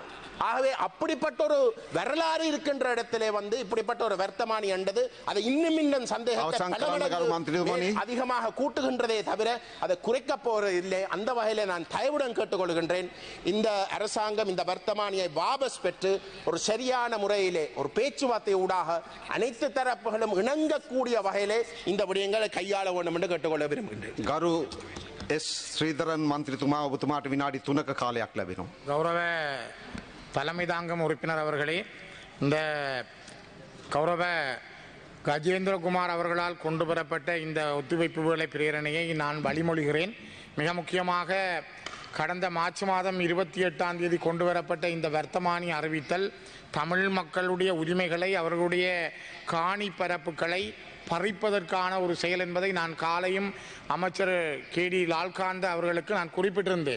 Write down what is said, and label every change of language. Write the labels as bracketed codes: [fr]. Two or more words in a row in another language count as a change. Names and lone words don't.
[ta] ஆகவே அப்படிப்பட்ட ஒரு வரலாறு இருக்கின்ற இடத்திலே வந்து இப்படிப்பட்ட ஒரு வர்த்தமானி என்றது அதை இன்னும் சந்தேகத்தை அதிகமாக கூட்டுகின்றதே தவிர அதை குறைக்க போறது இல்லை. அந்த வகையில நான் தயவுடன் கேட்டுக்கொள்கின்றேன், இந்த அரசாங்கம் இந்த வர்த்தமானியை வாபஸ் பெற்று ஒரு சரியான முறையிலே ஒரு பேச்சுவார்த்தை ஊடாக அனைத்து தரப்புகளும் இணங்கக்கூடிய வகையிலே இந்த விடயங்களை கையாள வேண்டும் என்று கேட்டுக்கொள்ள விரும்புகின்றேன். [si] ගරු එස් ශ්‍රීධරන් මන්ත්‍රීතුමා ඔබතුමාට විනාඩි 3ක කාලයක් ලැබෙනවා. [ta] கௌரவ தலைமை தாங்கும் உறுப்பினர் அவர்களே, இந்த கௌரவ கஜேந்திரகுமார் அவர்களால் கொண்டு வரப்பட்ட இந்த ஒத்துழைப்பு வேலை பிரேரணையை நான் வழிமொழிகிறேன். மிக முக்கியமாக கடந்த மார்ச் மாதம் 28ஆம் தேதி கொண்டு வரப்பட்ட இந்த வர்த்தமானி அறிவித்தல் தமிழ் மக்களுடைய உரிமைகளை, அவர்களுடைய காணி பரப்புகளை பறிப்பதற்கான ஒரு செயல் என்பதை நான் காலையும் அமைச்சர் KD லால்காந்த அவர்களுக்கு நான் குறிப்பிட்டிருந்தேன்.